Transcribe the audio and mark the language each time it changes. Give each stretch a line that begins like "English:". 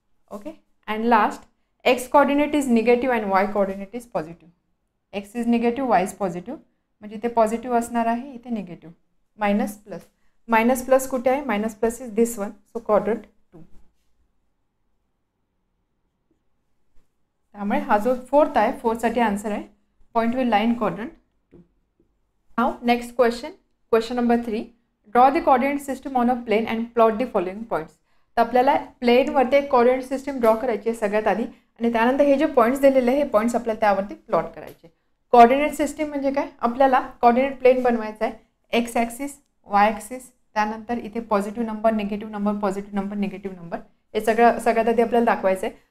English: Okay, and last, x coordinate is negative and y coordinate is positive. x is negative, y is positive,
Marathi: म्हणजे इथे positive असणार आहे, इथे negative.
English: minus plus, minus plus
Marathi: कुठे आहे,
English: Minus plus is this one. So quadrant 2.
Marathi: त्यामुळे हा जो फोर्थ आहे, फोर्थसाठी आन्सर आहे
English: Point will lie in quadrant 2. Now next question, question number 3. Draw the coordinate system on a plane and plot the following points.
Marathi: तर आपल्याला प्लेनवरती एक coordinate system draw करायची आहे सगळ्यात आधी, आणि त्यानंतर हे जे पॉईंट्स दिलेले आहे हे पॉईंट्स आपल्याला त्यावरती प्लॉट करायचे. कोऑर्डिनेट सिस्टम म्हणजे काय, आपल्याला कोऑर्डिनेट प्लेन बनवायचा आहे, एक्स ॲक्सिस, वाय ॲक्सिस, त्यानंतर इथे positive number, negative number, positive number, negative number, हे सगळ्यात आधी आपल्याला दाखवायचं आहे.